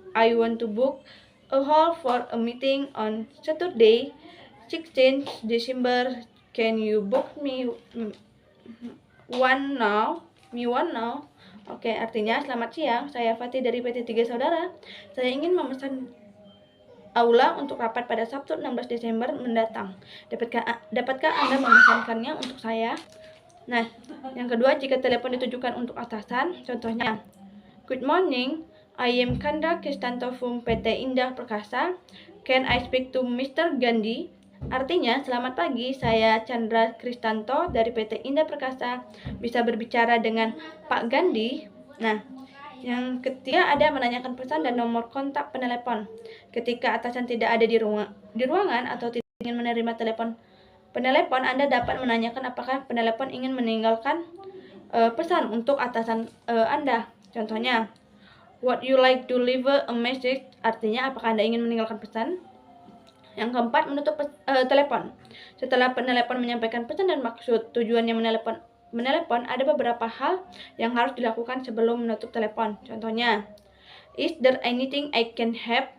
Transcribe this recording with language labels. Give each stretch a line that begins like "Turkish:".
English: I want to book a hall for a meeting on Saturday, 16 December. Can you book me one now?
Indonesian: Oke, artinya selamat siang, saya Fatih dari PT3 Saudara. Saya ingin memesan aula untuk rapat pada Sabtu 16 Desember mendatang. Dapatkah Anda memesankannya untuk saya? Nah, yang kedua, jika telepon ditujukan untuk atasan, contohnya,
English: good morning, I am Kandra Kristanto from PT Indah Perkasa. Can I speak to Mr. Gandhi?
Indonesian: Artinya, selamat pagi, saya Chandra Kristanto dari PT Indah Perkasa. Bisa berbicara dengan Pak Gandhi? Nah, yang ketiga ada menanyakan pesan dan nomor kontak penelepon. Ketika atasan tidak ada di ruangan atau tidak ingin menerima penelepon, Anda dapat menanyakan apakah penelepon ingin meninggalkan pesan untuk atasan Anda.
English: Contohnya, would you like to leave a message?
Indonesian: Artinya, apakah Anda ingin meninggalkan pesan? Yang keempat, menutup telepon. Setelah penelepon menyampaikan pesan dan maksud tujuannya menelepon, ada beberapa hal yang harus dilakukan sebelum menutup telepon.
English: Contohnya, is there anything I can help?